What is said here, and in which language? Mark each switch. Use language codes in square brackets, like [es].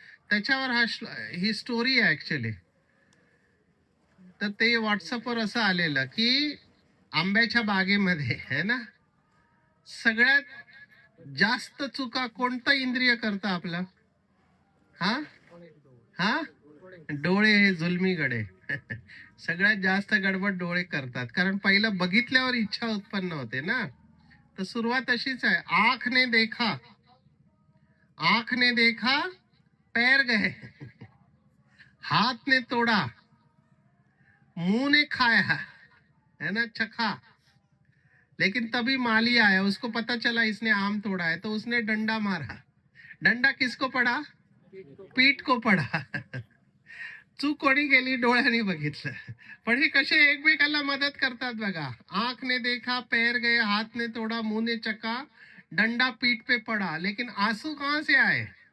[mr] त्याच्यावर ही स्टोरी आहे ऍक्च्युली. तर ते व्हॉट्सअपवर असं आलेलं की आंब्याच्या बागेमध्ये है ना, सगळ्यात जास्त चुका कोणतं इंद्रिय करतं आपलं? हा हा डोळे. हे जुलमी गडे. सगळ्यात जास्त गडबड डोळे करतात, कारण पहिलं बघितल्यावर इच्छा उत्पन्न होते ना. [hi] तर सुरुवात अशीच आहे, आंख ने देखा, आंख ने देखा पैर गए, हाथ ने तोड़ा, मुंह ने खाया, है ना, चखा, लेकिन तभी माली आया, उसको पता चला इसने आम तोड़ा है, तो उसने डंडा मारा. डंडा किसको पड़ा? पीठ को पड़ा. [mr] चूक कोणी केली? डोळ्यांनी बघितलं. पण हे कसे एकमेकाला मदत करतात बघा. [hi] आंख ने देखा पैर गए, हाथ ने तोड़ा, मुंह ने चखा, डंडा पीठ पे पड़ा, लेकिन आंसू कहां से आए?